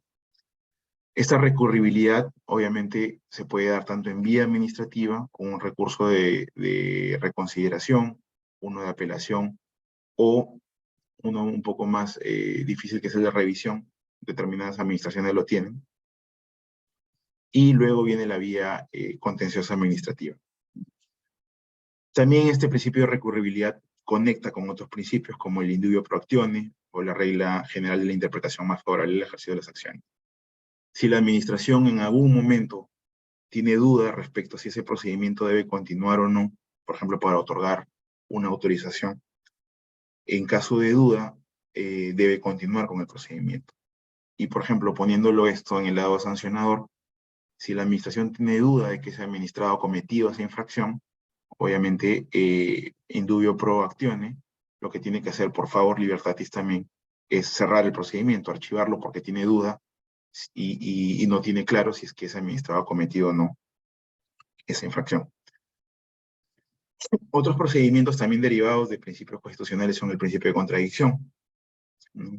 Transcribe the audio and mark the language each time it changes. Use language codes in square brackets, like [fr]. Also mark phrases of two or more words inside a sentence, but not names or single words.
[es] Esta recurribilidad obviamente se puede dar tanto en vía administrativa, con un recurso de reconsideración, uno de apelación, o uno un poco más difícil que es el de revisión, determinadas administraciones lo tienen, y luego viene la vía contenciosa administrativa. También este principio de recurribilidad conecta con otros principios como el [la] indubio pro actione [es] o la regla general de la interpretación más favorable al ejercicio de las acciones. Si la administración en algún momento tiene dudas respecto a si ese procedimiento debe continuar o no, por ejemplo, para otorgar una autorización, en caso de duda, debe continuar con el procedimiento. Y, por ejemplo, poniéndolo esto en el lado sancionador, si la administración tiene duda de que ese administrado ha cometido esa infracción, obviamente, [la] indubio pro actione, [es] lo que tiene que hacer, por favor, Libertatis también, es cerrar el procedimiento, archivarlo porque tiene duda y no tiene claro si es que ese administrado ha cometido o no esa infracción. Otros procedimientos también derivados de principios constitucionales son el principio de contradicción, ¿no?